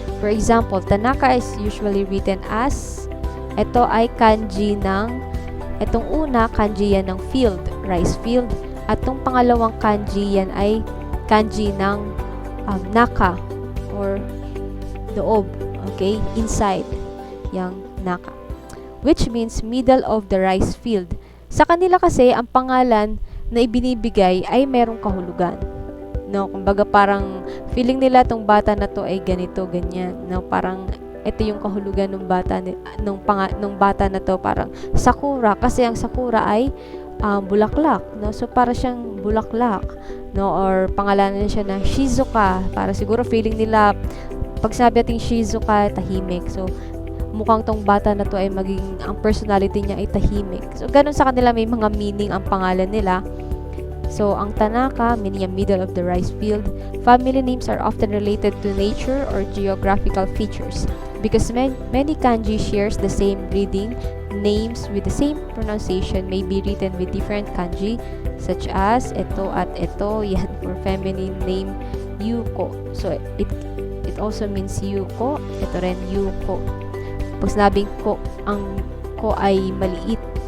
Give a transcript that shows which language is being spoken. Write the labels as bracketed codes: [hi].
[en] For example, Tanaka is usually written as, [tl] ito ay kanji ng, itong una, kanji yan ng [en] field, rice field. [tl] At itong pangalawang kanji yan ay kanji ng naka, or loob, okay, inside, yung naka. [en] Which means middle of the rice field. [tl] Sa kanila kasi, ang pangalan na ibinibigay ay merong kahulugan. No, kumbaga parang feeling nila tong bata na to ay ganito, ganyan. No, parang ito yung kahulugan ng bata nung bata na to, parang sakura kasi ang sakura ay bulaklak, no? So para siyang bulaklak, no? Or pangalanan siya ng Shizuka, para siguro feeling nila pag sabi nating Shizuka, tahimik. So mukhang tong bata na to ay ang personality niya ay tahimik. So, ganun sa kanila, may mga meaning ang pangalan nila. So, ang Tanaka, meaning yung middle of the rice field. [en] Family names are often related to nature or geographical features. Because many kanji shares the same reading, names with the same pronunciation may be written with different kanji, such as eto at eto, yan for feminine name, Yuko. So, it also means Yuko, [tl] ito rin [en] Yuko. [tl] Pag sinabing ko, ang ko ay maliit.